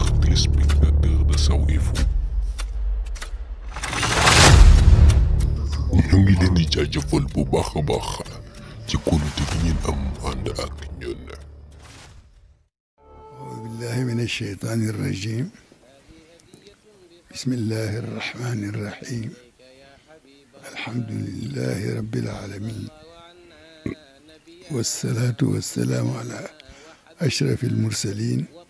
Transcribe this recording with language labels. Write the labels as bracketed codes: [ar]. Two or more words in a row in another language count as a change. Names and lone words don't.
[fr] téléspectateurs de Sow Info [wo] ñu ngi leen di jaajëfal bu baax a baax ci kóolute gi ngeen am ànd ak ñun. [ar] أعوذ بالله من الشيطان الرجيم بسم الله الرحمن الرحيم الحمد لله رب العالمين والصلاة والسلام على أشرف المرسلين